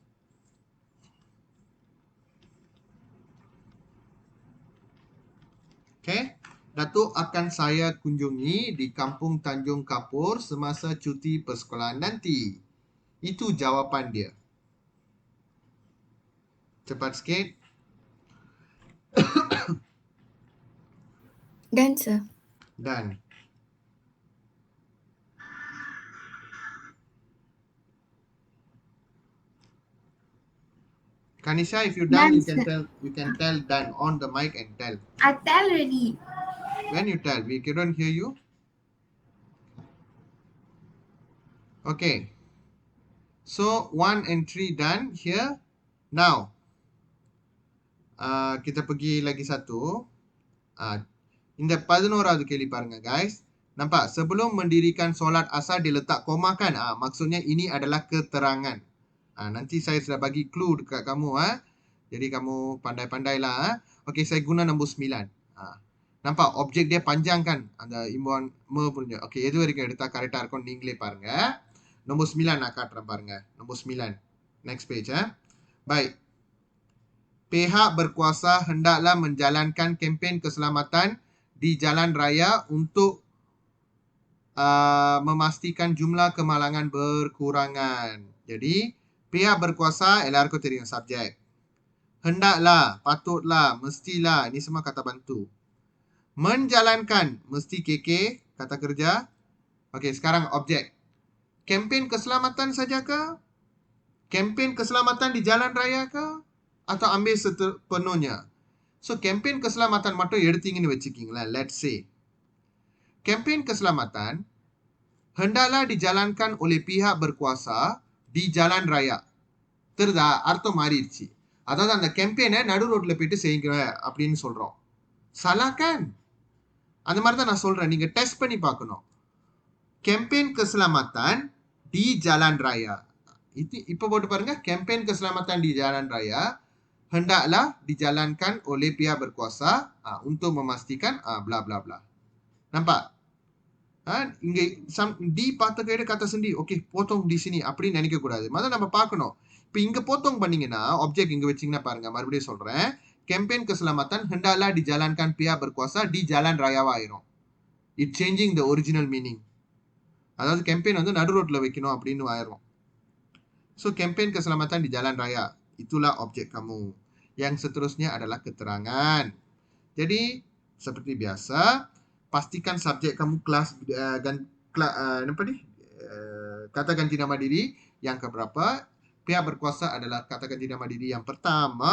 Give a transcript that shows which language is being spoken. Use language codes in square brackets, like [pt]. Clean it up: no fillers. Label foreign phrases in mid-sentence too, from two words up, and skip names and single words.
[en] Okay. [ms] Datuk akan saya kunjungi di kampung Tanjung Kapur semasa cuti persekolahan nanti. Itu jawapan dia. Cepat sikit. [en] Done, sir. Done. Kanisha, if you done, Done, you can tell done on the mic and tell. I tell already. When you tell, we couldn't hear you. Okay. So 1 and 3 done here. Now, [ms] kita pergi lagi satu. [ta] இந்த 11வது கேள்வி பாருங்க guys. Nampak? [ms] Sebelum mendirikan solat asar dia letak koma kan? Maksudnya ini adalah keterangan. Nanti saya sudah bagi clue dekat kamu. Jadi kamu pandai-pandailah. Okey, saya guna nombor 9. Nampak? Objek dia panjang kan? அந்த imbuhan me punya. Okey, [ta] எது வரைக்கும் எடுத்தா கரெக்டா இருக்கும் நீங்களே பாருங்க. Nombor 9 நான் காட்டுறேன் பாருங்க. [ms] Nombor 9. Next page. Baik. Pihak berkuasa hendaklah menjalankan kempen keselamatan di jalan raya untuk memastikan jumlah kemalangan berkurangan. Jadi, pihak berkuasa, [ta] எல்லாருக்கும் தெரியும் subjek. [ms] Hendaklah, patutlah, mestilah, ini semua kata bantu. Menjalankan, mesti KK, kata kerja. Okey, sekarang objek. Kempen keselamatan saja ke? Kempen keselamatan di jalan raya ke? Atau ambil sepenuhnya? So, kempen keselamatan [ta] மட்டும் எடுத்தீங்கன்னு வச்சுக்கிங்களேன். [en] Let's say. [ms] Kempen keselamatan hendaklah dijalankan oleh pihak berkuasa di jalan raya. [ta] தெரியுதா? அர்த்தம் மாறிடுச்சு. அதாவது அந்த கெம்பெயினை நடு ரோட்ல போயிட்டு செய்யுங்க அப்படின்னு சொல்றோம். [ms] Salah kan? [ta] அந்த மாதிரி தான் நான் சொல்றேன். நீங்க டெஸ்ட் பண்ணி பார்க்கணும். [ms] Kempen keselamatan di jalan raya. [ta] Itu இப்ப போட்டு பாருங்க. [ms] Kempen keselamatan di jalan raya hendaklah dijalankan oleh pihak berkuasa untuk memastikan bla bla bla. Nampak? [ta] இங்க டி பார்த்த கைடு கத்த சண்டி ஓகே போத்தோம் டி sini அப்படின்னு நினைக்க கூடாது. முதல்ல நம்ம பார்க்கணும். இப்போ இங்க போத்தோம் பண்ணீங்கன்னா ஆப்ஜெக்ட் இங்க வச்சீங்கன்னா பாருங்க, மறுபடியும் சொல்றேன். [ms] Kempen keselamatan hendaklah dijalankan pihak berkuasa di jalan raya ஆயிரும். [en] It changing the original meaning. [ta] அதாவது campaign வந்து நடு ரோட்ல வைக்கணும் அப்படின்னு ஆயிரும். [ms] So campaign keselamatan di jalan raya, itulah objek kamu. Yang seterusnya adalah keterangan. Jadi seperti biasa, pastikan subjek kamu kelas apa ni? Kata ganti nama diri yang keberapa? Pihak berkuasa adalah kata ganti nama diri yang pertama.